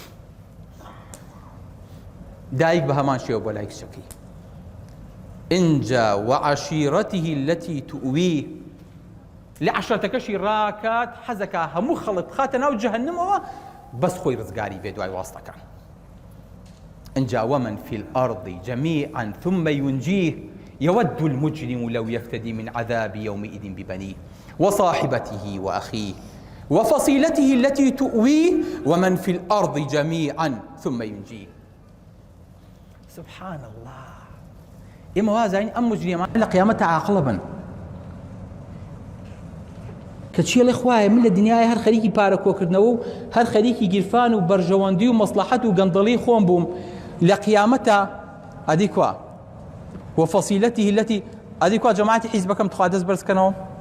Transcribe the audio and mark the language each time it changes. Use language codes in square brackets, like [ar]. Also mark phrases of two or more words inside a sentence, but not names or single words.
[ckb] دایک بە هەمان شێوە بۆ لای کچەکەی ئینجا [ar] وعەشیرەته التي تؤویه [ckb] لە عەشرەتەکەشی ڕاکات حەزەکە هەموو خەڵک بخاتە ناو جەهەنەمەوە بەس خۆی ڕزگاری بێ دوای واستەکان ئینجا [ar] ومن في الأرض جميعا ثم ينجيه يود المجرم لو يفتدي من عذاب يومئذ ببنيه وصاحبته وأخيه وفصيلته التي تؤويه ومن في الأرض جميعا ثم ينجيه سبحان الله [ckb] ئێمە وازین ئەم مجرێمان لە قیامەتە عاقڵە بن کە چیەڵێ خوایە من لە دنیای هەر خەریکی پارە کۆکردنەوە و هەر خەریکی گیرفان و بەرژەوەندی و مەسلحەت و گەندەڵی خۆم بووم لە قیامەتە ئەدی کوا [ar] وفەسیلەته التي [ckb] ئەدی کوا جەماعەتی حیزبەکەم تخوا دەست بەرزکەنەوە